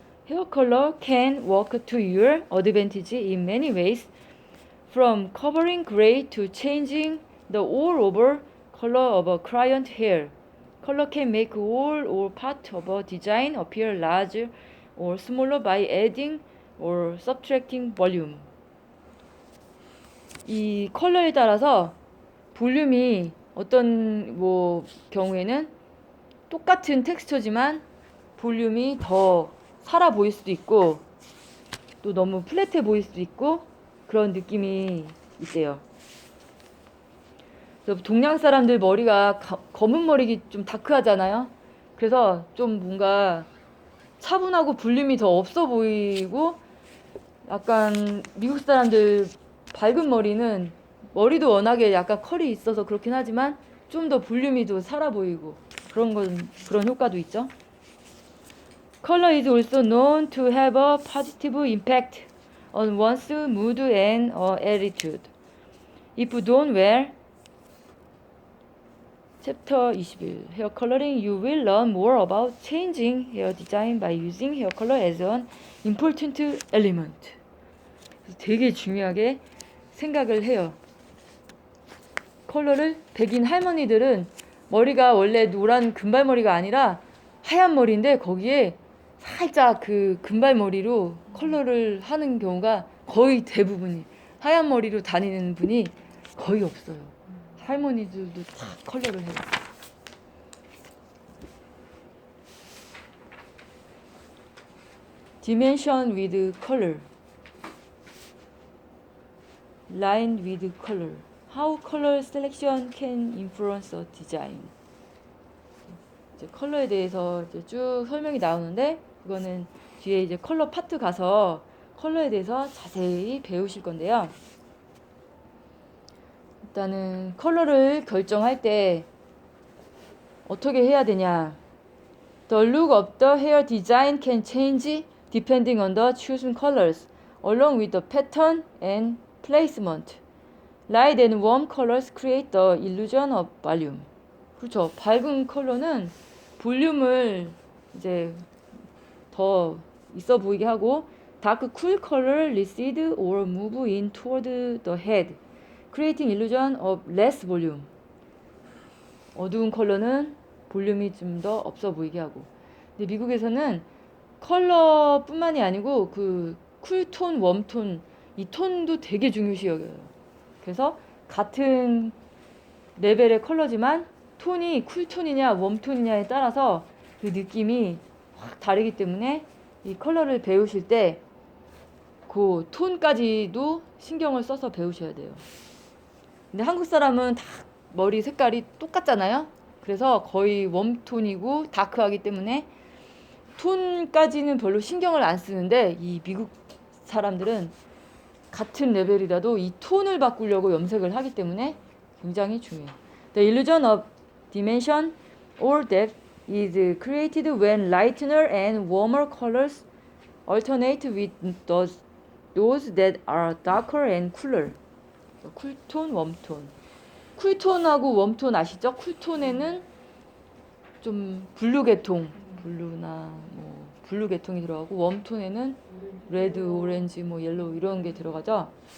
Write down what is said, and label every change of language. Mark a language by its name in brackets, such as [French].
[English] Hair color can work to your advantage in many ways, from covering gray to changing the all-over color of a client hair. Color can make all or part of a design appear larger or smaller by adding or subtracting volume. [Korean] 이 컬러에 따라서 볼륨이 어떤 뭐 경우에는 똑같은 텍스처지만 볼륨이 더 살아 보일 수도 있고 또 너무 플랫해 보일 수도 있고 그런 느낌이 있대요. 그래서 동양 사람들 머리가 검은 머리기 좀 다크하잖아요. 그래서 좀 뭔가 차분하고 볼륨이 더 없어 보이고 약간 미국 사람들 밝은 머리는 머리도 워낙에 약간 컬이 있어서 그렇긴 하지만 좀 더 볼륨이 더 살아 보이고 그런 효과도 있죠. [English] Color is also known to have a positive impact on one's mood and attitude. If done well, 챕터 21 Hair Coloring, you will learn more about changing hair design by using hair color as an important element. [Korean] 되게 중요하게 생각을 해요. 컬러를 백인 할머니들은 머리가 원래 노란 금발머리가 아니라 하얀 머리인데 거기에 살짝 그 금발머리로 컬러를 하는 경우가 거의 대부분이 하얀 머리로 다니는 분이 거의 없어요. 할머니들도 다 컬러를 해요. [English] Dimension with color, line with color. How color selection can influence a design. [Korean] 이제 컬러에 대해서 이제 쭉 설명이 나오는데 그거는 뒤에 이제 컬러 파트 가서 컬러에 대해서 자세히 배우실 건데요. 일단은 컬러를 결정할 때 어떻게 해야 되냐. [English] The look of the hair design can change depending on the chosen colors, along with the pattern and placement. Light and warm colors create the illusion of volume. [Korean] 그렇죠. 밝은 컬러는 볼륨을 이제 더 있어 보이게 하고, [English] dark cool color recede or move in toward the head, creating illusion of less volume. [Korean] 어두운 컬러는 볼륨이 좀 더 없어 보이게 하고. 근데 미국에서는 컬러뿐만이 아니고 그 쿨톤, 웜톤 이 톤도 되게 중요시 여겨요. 그래서 같은 레벨의 컬러지만 톤이 쿨톤이냐 웜톤이냐에 따라서 그 느낌이 확 다르기 때문에 이 컬러를 배우실 때 그 톤까지도 신경을 써서 배우셔야 돼요. 근데 한국 사람은 다 머리 색깔이 똑같잖아요. 그래서 거의 웜톤이고 다크하기 때문에 톤까지는 별로 신경을 안 쓰는데 이 미국 사람들은 같은 레벨이라도 이 톤을 바꾸려고 염색을 하기 때문에 굉장히 중요해요. [English] The illusion of dimension or depth is created when lighter and warmer colors alternate with those that are darker and cooler. [Korean] 쿨톤, 웜톤. 쿨톤하고 웜톤 아시죠? 쿨톤에는 좀 블루 계통, 블루나 뭐 블루 계통이 들어가고 웜톤에는 레드, 오렌지, 뭐 옐로우 이런 게 들어가죠.